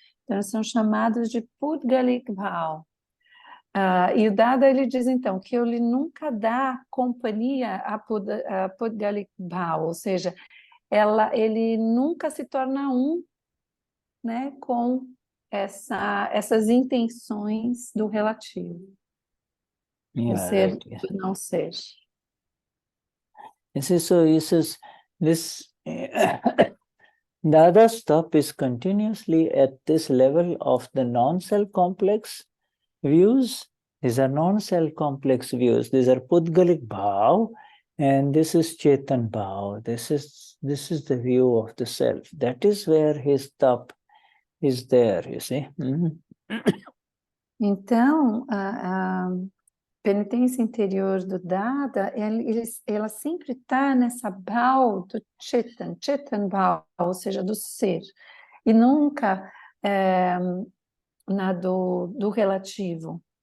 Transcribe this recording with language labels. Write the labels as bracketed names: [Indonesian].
[Portuguese] Então, são chamados de Pudgalik Bhav. E o Dada, ele diz, então, que ele nunca dá companhia a Pudgalik Bhav, ou seja, ele nunca se torna né, com essas intenções do relativo, do ser, do não ser. [English] You see, so he says, this Dada's tap is continuously at this level of the non-self complex views. These are non-self complex views. These are Pudgalik Bhav, and this is Chetan Bhav. This is the view of the self. That is where his tap is there, you see. [Portuguese] Então, penitência interior do Dada, ela sempre está nessa Bhaav do Chetan Bhaav, ou seja, do ser, e nunca na do relativo.